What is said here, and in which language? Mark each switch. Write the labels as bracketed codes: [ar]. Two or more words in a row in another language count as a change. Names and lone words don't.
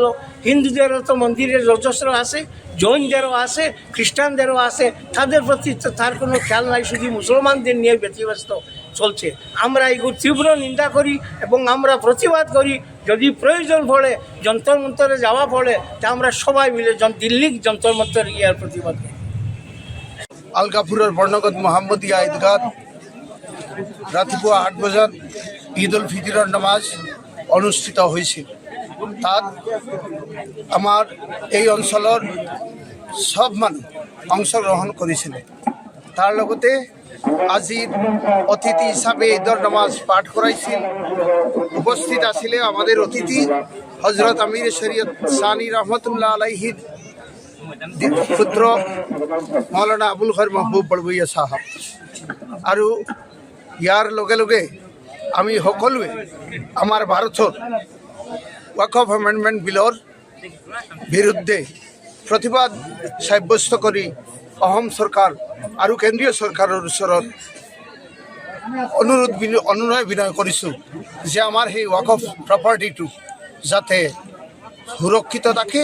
[bn] হিন্দুদেরও তো মন্দিরের যজস্র আছে, জৈনদেরও আছে, খ্রিস্টানদেরও আছে, তাদের প্রতি তো তার কোনো খেয়াল নাই, শুধু মুসলমানদের নিয়ে ব্যতিব্যস্ত চলছে। আমরা এগুলো তীব্র নিন্দা করি এবং আমরা প্রতিবাদ করি। যদি প্রয়োজন পড়ে যন্তর মন্তরে যাওয়া পড়ে তা আমরা সবাই মিলে দিল্লি যন্তর মন্তরে গিয়ে প্রতিবাদ করি। [as] আলগাপুরের বর্ণগত মোহাম্মদিয়া ঈদগাহ রাতিপুৱা ৮ বজাত ঈদ উল ফিতৰৰ নামাজ অনুষ্ঠিত হৈছিল। তাত আমাৰ এই অঞ্চলৰ সব মানুহ অংশগ্ৰহণ কৰিছিলে। তাৰ লগতে আজিৰ অতিথি হিচাপে ঈদৰ নামাজ পাঠ কৰাইছিল। উপস্থিত আছিলে [bn] আমাদের অতিথি হজরত আমির শরীয়ত সানি [ar] رحمة الله عليه [bn] পুত্র মৌলানা আবুল খয়ের মেহবুব বড়ভূঁইয়া সাহেব। [as] আৰু ইয়াৰ লগে লগে আমি সকলোৱে আমাৰ ভাৰতৰ ওয়াকফ এমেণ্ডমেণ্ট বিলৰ বিৰুদ্ধে প্ৰতিবাদ সাব্যস্ত কৰি অসম চৰকাৰ আৰু কেন্দ্ৰীয় চৰকাৰৰ ওচৰত অনুনয় বিনয় কৰিছোঁ যে আমাৰ সেই ওয়াকফ প্ৰপাৰ্টিটো যাতে সুৰক্ষিত থাকে।